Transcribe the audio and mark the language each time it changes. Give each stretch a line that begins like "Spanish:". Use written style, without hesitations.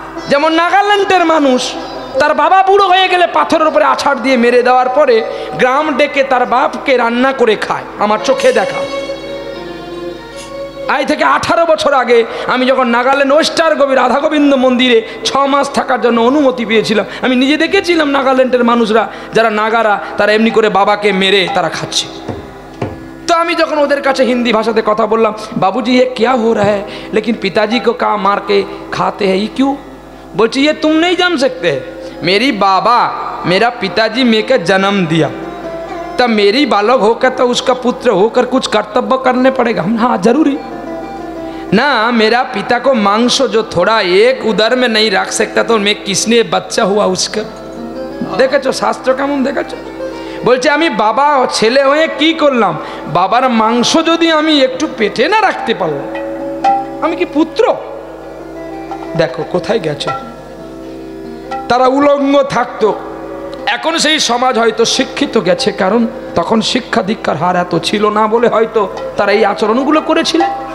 Bangla: যেমন নাগাল্যান্ডের মানুষ, তার বাবা বুড়ো হয়ে গেলে পাথরের উপরে আছাড় দিয়ে মেরে দেওয়ার পরে গ্রাম ডেকে তার বাপকে রান্না করে খায়, আমার চোখে দেখা। আজ থেকে 18 বছর আগে আমি যখন নাগাল্যান্ড ওয়েস্টার গোবি রাধা গোবিন্দ মন্দিরে 6 মাস থাকার জন্য অনুমতি পেয়েছিলাম, আমি নিজে দেখেছিলাম নাগাল্যান্ডের মানুষরা যারা নাগারা, তারা এমনি করে বাবাকে মেরে তারা খাচ্ছে। তো আমি যখন ওদের কাছে হিন্দি ভাষাতে কথা বললাম,
Hindi: বাবूजी ये क्या हो रहा है, लेकिन पिताजी को का मार के खाते हैं, ये क्यों? बोलते ये तुम नहीं जान सकते, मेरी बाबा मेरा पिताजी मेरे को जन्म दिया, तब मेरी बालक होकर तो उसका पुत्र होकर कुछ कर्तव्य करने पड़ेगा। हम हाँ जरूरी ना, मेरा पिता को मांस जो थोड़ा एक उदर में नहीं रख सकता, तो मैं किसने बच्चा हुआ उसका?
Bangla: দেখেছো শাস্ত্র কেমন দেখেছো? বলছে আমি বাবা ছেলে হয়ে কি করলাম, বাবার মাংস যদি আমি একটু পেটে না রাখতে পারলাম, আমি কি পুত্র? দেখো কোথায় গেছে। তারা উলঙ্গ থাকতো, এখন সেই সমাজ হয়তো শিক্ষিত গেছে, কারণ তখন শিক্ষা দীক্ষার হার এত ছিল না বলে হয়তো তারা এই আচরণগুলো করেছিলেন।